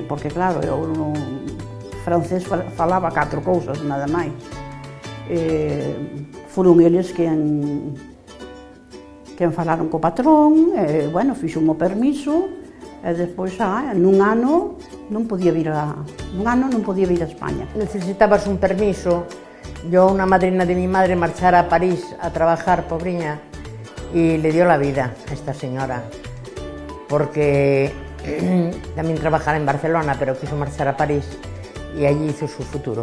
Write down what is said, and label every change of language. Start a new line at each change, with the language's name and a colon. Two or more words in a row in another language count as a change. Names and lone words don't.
Galician: porque claro, eu no francés falaba 4 cousas, nada máis. Foron eles quen falaron co patrón, bueno, fixo o permiso, e despois nun ano non podía vir a España.
Spanish: Necesitabas un permiso. Yo, una madrina de mi madre, marchara a París a trabajar, pobriña, y le dio la vida a esta señora, porque también trabajara en Barcelona, pero quiso marchar a París y allí hizo su futuro.